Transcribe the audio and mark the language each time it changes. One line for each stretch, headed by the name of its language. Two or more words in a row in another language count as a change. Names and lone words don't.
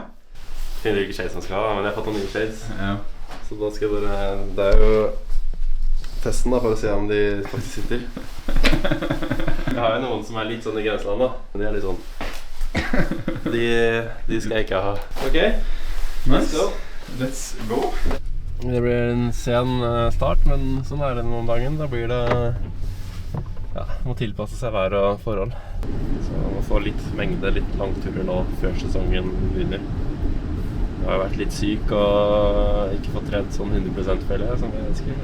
Norwegian: Finner ikke shades som skal ha, men jeg har fått noen nye shades. Ja. Så da skal dere, det er jo testen da, for å se om de faktisk sitter. Jeg har jo noen som er litt sånn i grenseland da, men de er litt sånn. De skal jeg ikke ha. Ok,
English: Nice. Let's go.
Norwegian: Det blir en sen start, men sånn er det noen dagen. Da blir det, ja, må tilpasse seg vær og forhold. Så man må få litt mengde, litt langturer nå før sesongen begynner. Jeg har jo vært litt syk og ikke fått trent sånn 100% føler jeg, som jeg ønsker.